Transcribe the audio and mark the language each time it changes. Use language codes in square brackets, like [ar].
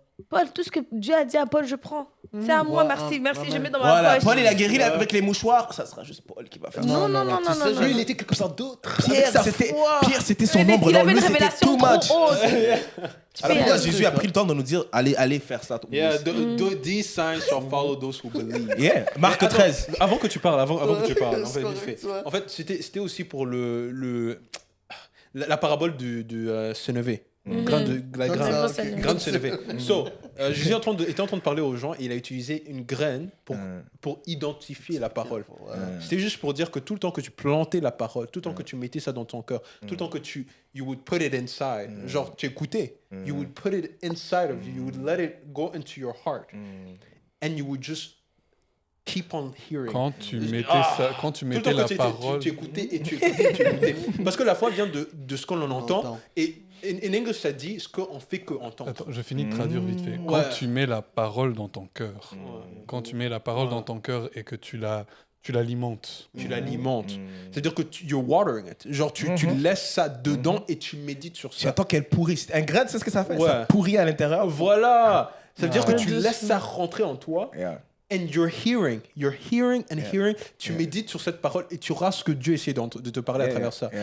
[fr] Paul, tout ce que Dieu a dit à Paul, je prends. C'est à moi, merci, je mets dans ma poche. Paul, il a guéri avec les mouchoirs, ça sera juste Paul qui va faire ça. Non. Lui, il était quelque chose d'autre. Pierre, c'était son ombre dans lui, c'était too much. Alors pourquoi Jésus a pris le temps de nous dire, allez faire ça. [en] These signs shall follow those who believe. [fr] Marc 13. Avant que tu parles, en fait, c'était aussi pour la parabole du Sénévé. Grande Sénévé. Jésus était en train de parler aux gens et il a utilisé une graine pour identifier la parole. C'était juste pour dire que tout le temps que tu plantais la parole, tout le temps que tu mettais ça dans ton cœur, tout le temps que [en] you would put it inside, [fr] genre tu écoutais, [en] you would put it inside of you, you would let it go into your heart, and you would just keep on hearing. [fr] Quand tu mettais la parole, tu écoutais et tu écoutais. Parce que la foi vient de ce qu'on en entend. Et [en] in English, [fr] ça dit ce qu'on fait que entendre. Attends, je finis de traduire vite fait. Quand tu mets la parole dans ton cœur, quand tu mets la parole dans ton cœur et que tu l'alimentes. Tu l'alimentes. C'est-à-dire que [en] you're watering it. [fr] Genre, tu laisses ça dedans et tu médites sur ça. Tu attends qu'elle pourrisse. Un grain, c'est ce que ça fait. Ça pourrit à l'intérieur. Voilà. Ça veut dire que tu laisses ça rentrer en toi. [en] And you're hearing and hearing. [fr] Tu médites sur cette parole et tu auras ce que Dieu essaie de te parler à travers ça.